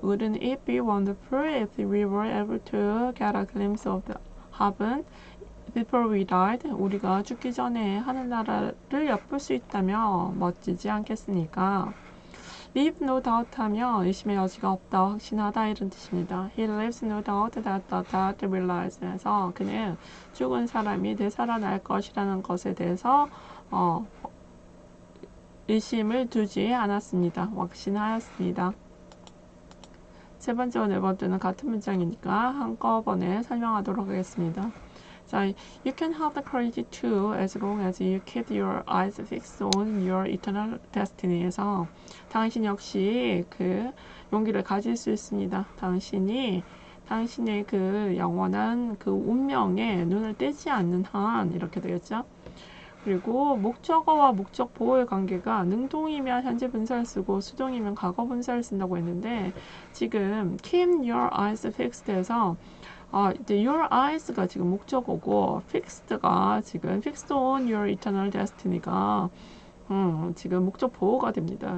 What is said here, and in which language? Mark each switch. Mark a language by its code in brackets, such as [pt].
[en] Wouldn't it be wonderful if we were able to get a glimpse of the heaven before we died? [ko] 우리가 죽기 전에 하늘나라를 엿볼 수 있다면 멋지지 않겠습니까? [en] Leave no doubt [ko] 하면 의심의 여지가 없다, 확신하다 이런 뜻입니다. [en] He leaves no doubt that the dead will rise. [ko] 그래서 그는 죽은 사람이 되살아날 것이라는 것에 대해서 의심을 두지 않았습니다. 확신하였습니다. 세 번째와 네 번째는 같은 문장이니까 한꺼번에 설명하도록 하겠습니다. [en] 자, you can have the courage to as long as you keep your eyes fixed on your eternal destiny에서 [ko] 당신 역시 그 용기를 가질 수 있습니다. 당신의 그 영원한 그 운명에 눈을 떼지 않는 한 이렇게 되겠죠. 그리고 목적어와 목적 보호의 관계가 능동이면 현재 분사를 쓰고 수동이면 과거 분사를 쓴다고 했는데 지금 [en] keep your eyes fixed [ko] 에서 your eyes가 지금 목적어고 fixed가 지금 [en] fixed on your eternal destiny [ko] 가 지금 목적 보호가 됩니다.